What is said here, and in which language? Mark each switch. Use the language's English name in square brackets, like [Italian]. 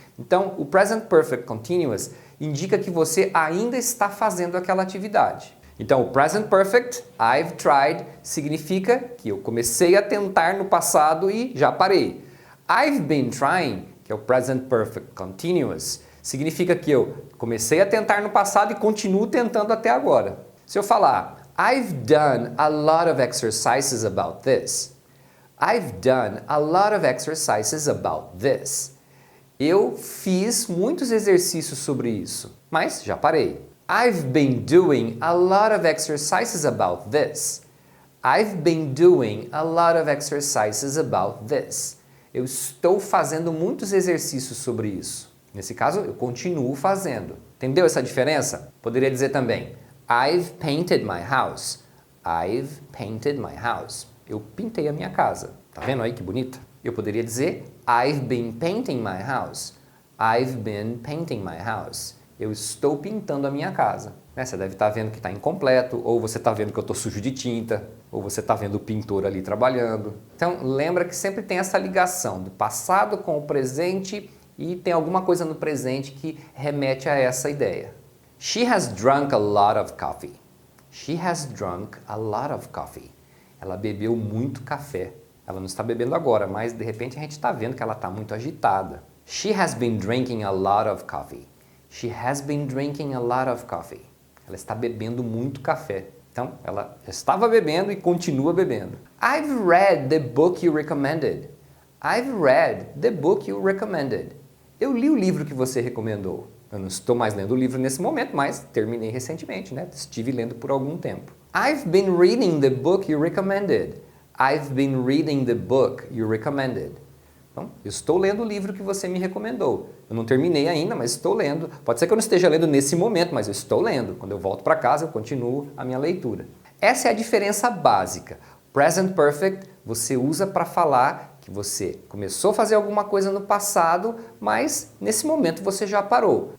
[Portuguese] Então, o Present Perfect Continuous indica que você ainda está fazendo aquela atividade. Então, o Present Perfect, [English] I've tried, [Portuguese] significa que eu comecei a tentar no passado e já parei. [English] I've been trying, [Portuguese] que é o Present Perfect Continuous, significa que eu comecei a tentar no passado e continuo tentando até agora. Se eu falar, [English] I've done a lot of exercises about this. I've done a lot of exercises about this. [Portuguese] Eu fiz muitos exercícios sobre isso, mas já parei. [English] I've been doing a lot of exercises about this. I've been doing a lot of exercises about this. [Portuguese] Eu estou fazendo muitos exercícios sobre isso. Nesse caso, eu continuo fazendo. Entendeu essa diferença? Poderia dizer também, [English] I've painted my house. I've painted my house. [Portuguese] Eu pintei a minha casa. Tá vendo aí que bonita? Eu poderia dizer, [English] I've been painting my house. I've been painting my house. [Portuguese] Eu estou pintando a minha casa. Você deve estar vendo que está incompleto, ou você está vendo que eu estou sujo de tinta, ou você está vendo o pintor ali trabalhando. Então, lembra que sempre tem essa ligação do passado com o presente e tem alguma coisa no presente que remete a essa ideia. [English] She has drunk a lot of coffee. She has drunk a lot of coffee. [Portuguese] Ela bebeu muito café. Ela não está bebendo agora, mas de repente a gente está vendo que ela está muito agitada. [English] She has been drinking a lot of coffee. She has been drinking a lot of coffee. [Portuguese] Ela está bebendo muito café. Então, ela estava bebendo e continua bebendo. [English] I've read the book you recommended. I've read the book you recommended. [Portuguese] Eu li o livro que você recomendou. Eu não estou mais lendo o livro nesse momento, mas terminei recentemente, né? Estive lendo por algum tempo. [English] I've been reading the book you recommended. I've been reading the book you recommended. [Portuguese] Então, eu estou lendo o livro que você me recomendou. Eu não terminei ainda, mas estou lendo. Pode ser que eu não esteja lendo nesse momento, mas eu estou lendo. Quando eu volto para casa, eu continuo a minha leitura. Essa é a diferença básica. Present Perfect você usa para falar que você começou a fazer alguma coisa no passado, mas nesse momento você já parou.